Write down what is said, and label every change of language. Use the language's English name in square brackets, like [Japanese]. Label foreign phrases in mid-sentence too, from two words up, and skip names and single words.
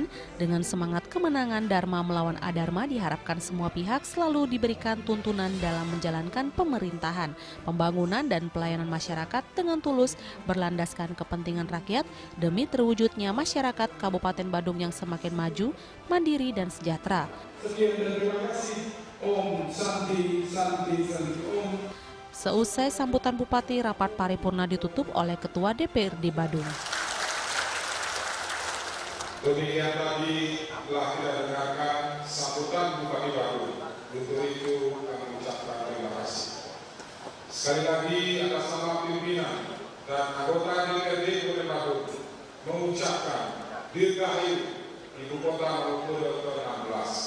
[Indonesian] Dengan semangat kemenangan Dharma melawan Adharma, diharapkan semua pihak selalu diberikan tuntunan dalam menjalankan pemerintahan, pembangunan, dan pelayanan masyarakat dengan tulus berlandaskan kepentingan rakyat demi terwujudnya masyarakat Kabupaten Badung yang semakin maju, mandiri, dan sejahtera. Sekian dan terima kasih. [Sanskrit] Om Santi, Santi, Santi, Om. [Indonesian] Seusai sambutan Bupati, rapat paripurna ditutup oleh Ketua DPRD Badung. Demikian tadi telah kita dengarkan sambutan Bupati Badung. Untuk itu kami ucapkan terima kasih. Sekali lagi atas nama pimpinan dan anggota DPRD Kota Badung mengucapkan dirgahayu Ibu Kota Mangupura ke-16.